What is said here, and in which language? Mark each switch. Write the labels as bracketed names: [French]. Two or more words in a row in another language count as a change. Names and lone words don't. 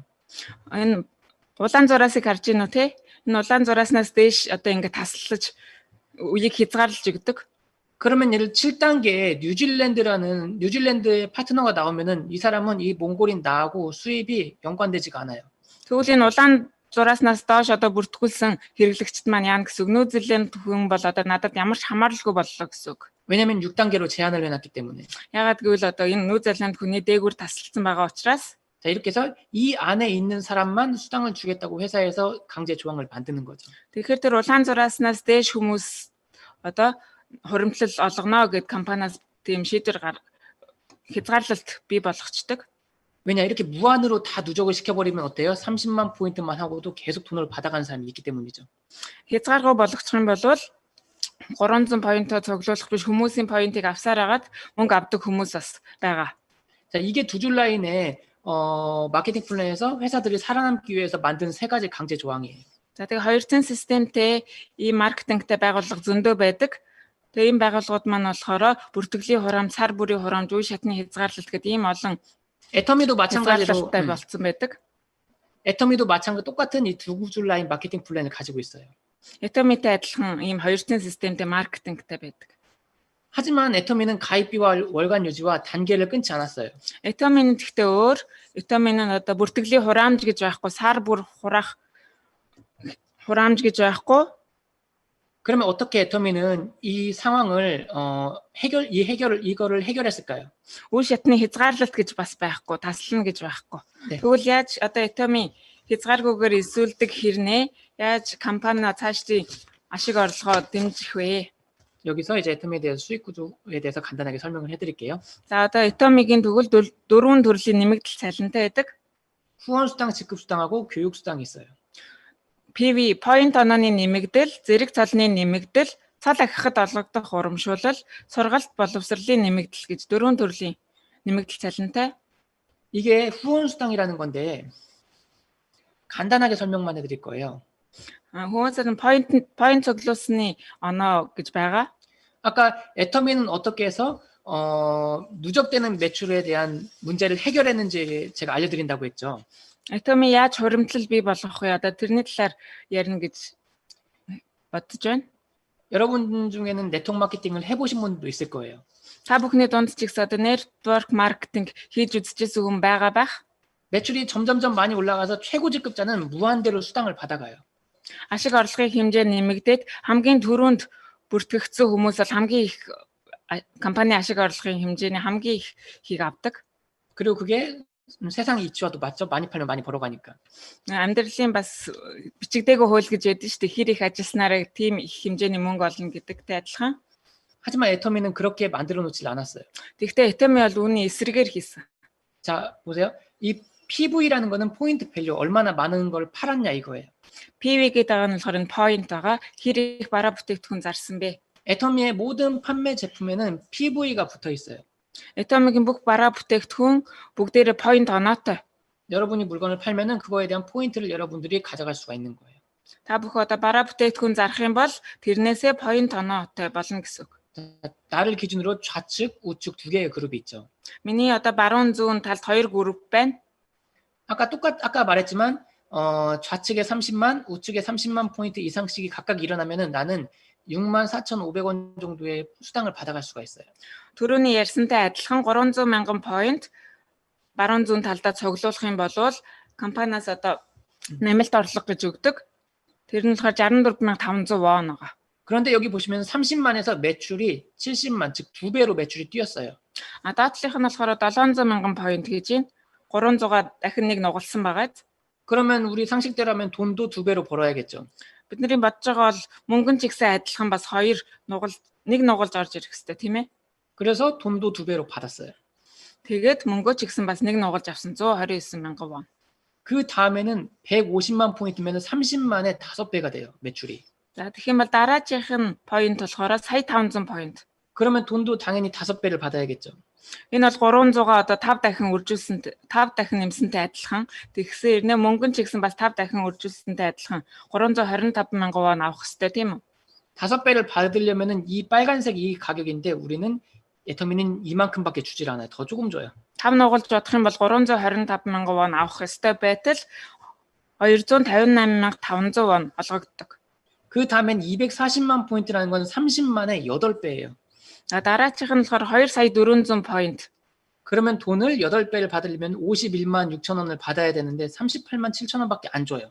[Mongolian] Энэ улаан зураасыг харж байна уу те? Энэ улаан зурааснаас дээш одоо ингэ таслаж үеийг хязгаарлаж өгдөг. [Korean] 그러면 예를 7단계에 뉴질랜드의 파트너가 나오면은 이 사람은 이 몽골인 나하고 수입이 연관되지가 않아요. [Mongolian] Тэгвэл энэ улаан зурааснаас доош одоо бүртгүүлсэн хэрэглэгчд маань яана гэсэн үг. Нүүзилэнд хүн бол одоо надад ямар ч хамааралгүй боллоо гэсэн үг. [Korean] 왜냐면 6단계로 제한을 해놨기 때문에. [Mongolian] Ягаад гэвэл одоо энэ Нүүзилэнд хүний дээгүүр тасалсан байгаа учраас [Korean] 자, 이렇게 해서 이 안에 있는 사람만 수당을 주겠다고 회사에서 강제 조항을 만드는 거죠. [Mongolian] тэгэхээр тэр улаан зурааснаас дээш хүмүүс одоо хуримтлал олгоно гэд компаниас тийм шийдвэр хязгаарлалт бий болгочдөг. [Korean] 왜냐 이렇게 무한으로 다 누적을 시켜버리면 어때요? 30만 포인트만 하고도 계속 돈을 받아가는 사람이 있기 때문이죠. [Mongolian] Хязгааргүй болгочих юм бол 300 поинтоо цуглуулах биш хүмүүсийн поинтыг авсаар агаад мөнгө авдаг хүмүүс бас байгаа. [Korean] 자, 이게 두 줄 라인의 마케팅 플랜에서 회사들이 살아남기 위해서 만든 세 가지 강제 조항이에요. [Mongolian] За тэгээ хоёрын системтэй ийм маркетингтэй байгууллага зөндөө байдаг. Тэгээ ийм байгууллагууд маань болохоор бүртгэлийн хураамж, сар бүрийн хураамж, үе шатны хязгаарлалт гэдэг ийм олон [Korean] 애터미도 마찬가지로 [Mongolian] хязгаарлалттай болцсон байдаг. [Korean] 애터미도 마찬가지 똑같은 이 두 줄 라인 마케팅 플랜을 가지고 있어요. [Mongolian] Atomy-тэй адилхан ийм хоёрын системтэй маркетингтэй байдаг. [Korean] 하지만 애터미는 가입비와 월간 유지와 단계를 끊지 않았어요. [Mongolian] Atomy-는 гэхдээ өөр. Atomy-는 одоо бүртгэлийн хураамж гэж байхгүй, сар бүр хураах хураамж гэж байхгүй. [Korean] 그러면 어떻게 애터미는 이 상황을 이거를 해결했을까요? [Mongolian] Үе шатны хязгаарлалт гэж бас байхгүй, таслана гэж байхгүй. [Korean] 네. [Mongolian] Тэгвэл яаж одоо Atomy хязгааргүйгээр эсүүлдэг хэрнээ яаж компани цаашдын ашиг орлогоо дэмжих вэ? [Korean] 여기서 이제 애터미에 대해서 수익 구조에 대해서 간단하게 설명을 해드릴게요. [Mongolian] За одоо Atomy-гийн тэгвэл дөрвөн төрлийн нэмэгдэл цалинтай байдаг. [Korean] 후원수당, 직급수당하고 교육수당이 있어요. [Mongolian] PV point онооны нэмэгдэл, зэрэг цалны нэмэгдэл, цал ахихад олгогдох урамшуулал, сургалт боловсролын нэмэгдэл гэж дөрвөн төрлийн нэмэгдэл цалинтай. [Korean] 이게 후원수당이라는 건데 간단하게 설명만 해드릴 거예요. [Mongolian] 후원сарын point цуглуулсны оноо гэж байгаа. [Korean] 아까 애터미는 어떻게 해서 누적되는 매출에 대한 문제를 해결했는지 제가 알려드린다고 했죠. [Mongolian] Atomy яаж хуримтлал бий болгох вэ? Одоо тэрний талаар ярина гэж бодож байна. [Korean] 여러분 중에는 네트워크 마케팅을 해보신 분도 있을 거예요. [Mongolian] Та бүхний дунд ч ихс одоо [English] network marketing [Mongolian] хийж үзчихсэн хүн байгаа байх. [Korean] 매출이 점점점 많이 올라가서 최고 직급자는 무한대로 수당을 받아가요. [Mongolian] Ашиг орлогын хэмжээ нэмэгдээд хамгийн түрүүнд бүртгэгдсэн хүмүүс бол хамгийн их компани ашиг орлогын хэмжээний хамгийн ихийг авдаг. [Korean] 그리고 그게 세상 이치와도 맞죠? 많이 팔면 많이 벌어가니까. [Mongolian] Амьдралын бас бичигдээгүй хууль гэж яддаг шүү дээ. Хэр их ажилласнараа тийм их хэмжээний мөнгө олно гэдэгтэй адилхан. [Korean] 하지만 애터미는 그렇게 만들어 놓질 않았어요. [Mongolian] Тэгвэл Atomy бол үүний эсрэгээр хийсэн. [Korean] 자, 보세요. 이 PV라는 거는 [English] point value, [Korean] 얼마나 많은 걸 팔았냐 이거예요. [Mongolian] PV гэдэг нь болохоор point байгаа. Хэр их бараа бүтээгдэхүүн зарсан бэ? [Korean] 애터미의 모든 판매 제품에는 PV가 붙어 있어요. [Mongolian] Atomy-гийн бүх бараа бүтээгдэхүүн бүгдээрээ point оноотой. [Korean] 여러분이 물건을 팔면은 그거에 대한 포인트를 여러분들이 가져갈 수가 있는 거예요. [Mongolian] Та бүх одоо бараа бүтээгдэхүүн зарах юм бол тэрнээсээ point оноотой болно гэсэн үг. [Korean] 나를 기준으로 좌측, 우측 두 개의 그룹이 있죠. [Mongolian] Миний одоо баруун зүүн талд хоёр 그룹 байна. [Korean] 아까 말했지만 좌측에 30만, 우측에 30만 포인트 이상씩이 각각 일어나면은 나는 64,500원 정도의 수당을 받아갈 수가 있어요. [Mongolian] Төрөний ярьсантай адилхан 300 мянган point баруун зүүн талдаа цуглуулах юм бол компаниас одоо нэмэлт орлого гэж өгдөг. Тэр нь болохоор 64500 won байгаа. [Korean] 그런데 여기 보시면 30만에서 매출이 70만, 즉 2배로 매출이 뛰었어요. [Mongolian] Доотлих нь болохоор 700 мянган point гэж байна. 300-аа дахин нэг нугалсан байгаад. [Korean] 그러면 우리 상식대로 하면 돈도 2배로 벌어야겠죠. [Mongolian] Бидний бодож байгаа бол мөнгөн ч ихсэн адилхан бас нэг нугалж орж ирэх хэрэгтэй тийм ээ. [Korean] 그래서 돈도 2배로 받았어요. [Mongolian] Тэгээд мөнгөө ч ихсэн бас нэг нугалж авсан 129 мянган won. [Korean] 그 다음에는 150만 포인트면 30만에 5배가 돼요, 매출이. [Mongolian] За тэгэх юм бол дараачих нь point болохоор сая 500 point. [Korean] 그러면 돈도 당연히 5배를 받아야겠죠. [Mongolian] Энэ бол 300-аа одоо 5 дахин үржүүлсэнтэй 5 дахин нэмсэнтэй адилхан. Тэгсэн ирнэ мөнгөн ч ихсэн бас 5 дахин үржүүлсэнтэй адилхан 325 мянган won авах хэрэгтэй тийм үү? [Korean] 5배를 받으려면은 이 빨간색 이 가격인데 우리는 애터미는 이만큼밖에 주질 않아요. 더 조금 줘요. [Mongolian] 5 нугалж бодох юм бол 325 мянган won авах ёстой байтал 258,500 won олгогддог. [Korean] 그 다음엔 240만 포인트라는 건 30만의 8배예요. [Mongolian] За дараачих нь болохоор 2 сая 400 point. [Korean] 그러면 돈을 8배를 받으려면 51만 6천 원을 받아야 되는데 38만 7천 원밖에 안 줘요.